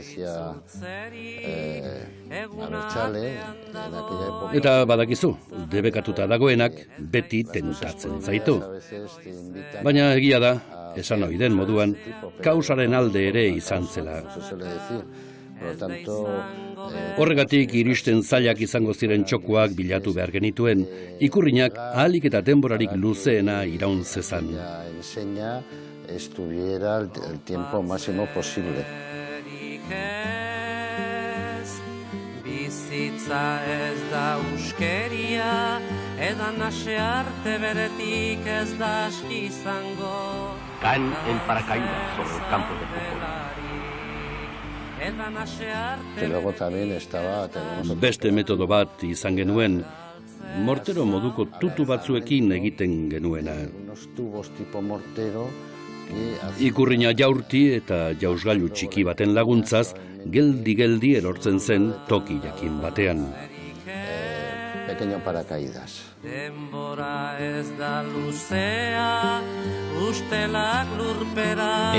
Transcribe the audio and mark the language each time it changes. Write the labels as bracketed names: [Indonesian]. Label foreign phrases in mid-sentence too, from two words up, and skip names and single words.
[Basque] Eta badakizu, debekatuta dagoenak beti tentatzen zaitu. Baina egia da, esan ohi den moduan, kausaren alde ere izan zela. [Spanish] Por lo tanto, [Basque] Horregatik iristen zailak izango ziren txokoak bilatu behar genituen, ikurrinak ahalik eta denborarik luzeena iraun zezan. [Spanish] enseña estuviera el tiempo máximo posible. [Basque] Bizitza ez da uskeria, edan ase arte beretik ez da aski izango. [Spanish] Caen en paracaídas sobre el campo de fútbol. Que luego también estaba... [Basque] Beste metodo bat izan genuen, mortero moduko tutu batzuekin egiten genuena. [Spanish] Unos tubos tipo mortero [Basque] Ikurrina jaurti eta jausgailu txiki baten laguntzaz, geldi-geldi erortzen zen toki jakin batean. [Spanish] Pequeño paracaídas. [Basque] Denbora ez da luzea, ustelak lurpera.